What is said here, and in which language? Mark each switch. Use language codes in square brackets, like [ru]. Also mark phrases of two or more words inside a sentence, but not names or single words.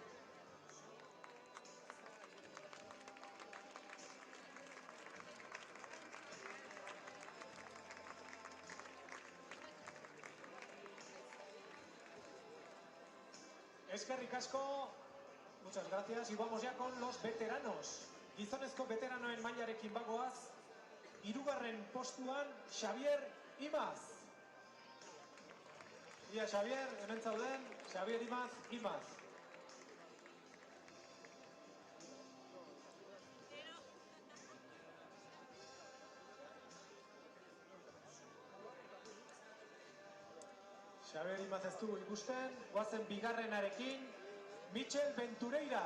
[eu] Eskerrik asko, [es] muchas gracias, y vamos ya con los veteranos. [eu] Gizonezko veteranoen mailarekin bagoaz, hirugarren postuan Xavier Imaz. Ia Xavier, hemen zauden, Xavier Imaz. Xavier Imaz ez dugu ikusten, guazen bigarrenarekin, Michel Ventureira.